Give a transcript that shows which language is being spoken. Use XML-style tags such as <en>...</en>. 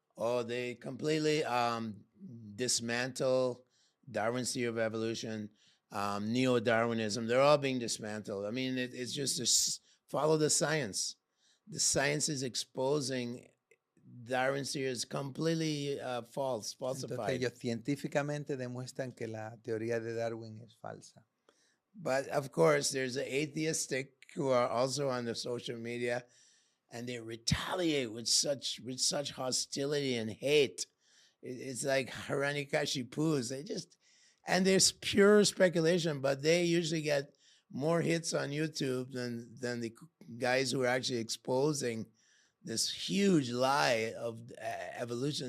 <en>Oh, they completely dismantle Darwin's theory of evolution, neo-Darwinism. They're all being dismantled. I mean, it's just follow the science. The science is exposing Darwin's theory is completely falsified.</en> <es>Entonces ellos científicamente demuestran que la teoría de Darwin es falsa.</es> <en>But of course, there's the atheistic who are also on the social media, and they retaliate with such hostility and hate. It's like Haranikashi-pus. And there's pure speculation, but they usually get more hits on YouTube than the guys who are actually exposing this huge lie of evolution.</en>